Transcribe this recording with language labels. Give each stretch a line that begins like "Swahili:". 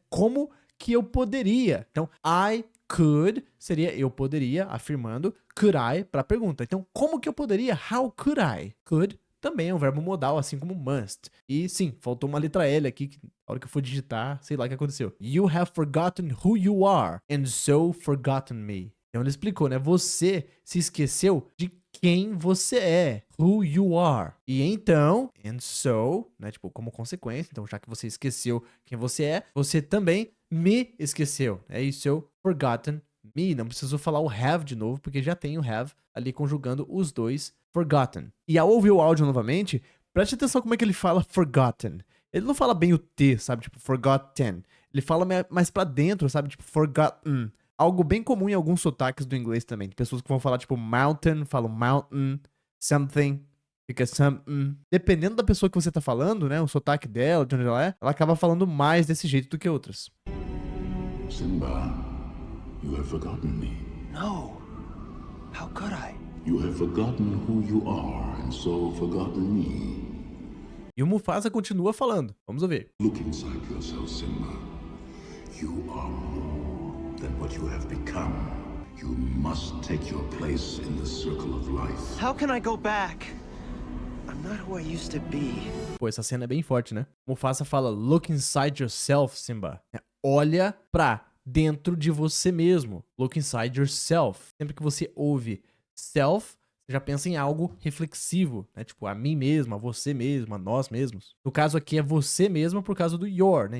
Portuguese: Como que eu poderia? Então, I could seria eu poderia, afirmando, could I para a pergunta. Então, como que eu poderia?
English: How could I?
Portuguese: Could também é um verbo modal, assim como must. E sim, faltou uma letra L aqui, que na hora que eu for digitar, sei lá o que aconteceu.
English: You have forgotten who you are, and so forgotten me.
Portuguese: Então ele explicou, né? Você se esqueceu de quem você é.
English: Who you are.
Portuguese: E então,
English: and so,
Portuguese: né? Tipo, como consequência, então já que você esqueceu quem você é, você também me esqueceu. É isso,
English: forgotten me.
Portuguese: Não precisou falar o have de novo, porque já tem o have ali conjugando os dois, forgotten. E ao ouvir o áudio novamente, preste atenção como é que ele fala forgotten. Ele não fala bem o T, sabe? Tipo, forgotten. Ele fala mais pra dentro, sabe? Tipo, forgotten. Algo bem comum em alguns sotaques do inglês também. Tem pessoas que vão falar, tipo, mountain, falam mountain, something, fica something. Dependendo da pessoa que você tá falando, né? O sotaque dela, de onde ela é, ela acaba falando mais desse jeito do que outras.
English: Simba, you have forgotten me. No. How could I? You have forgotten who you are and so forgotten me.
Portuguese: E o Mufasa continua falando. Vamos ouvir.
English: Look inside yourself, Simba. You are more than what you have become. You must take your place in the circle of life. How can I go back? I'm not who I used to be.
Portuguese: Pô, essa cena é bem forte, né? Mufasa fala,
English: look inside yourself, Simba.
Portuguese: Olha pra dentro de você mesmo.
English: Look inside yourself.
Portuguese: Sempre que você ouve self, você já pensa em algo reflexivo, né? Tipo, a mim mesmo, a você mesmo, a nós mesmos. No caso aqui é você mesmo por causa do your, né?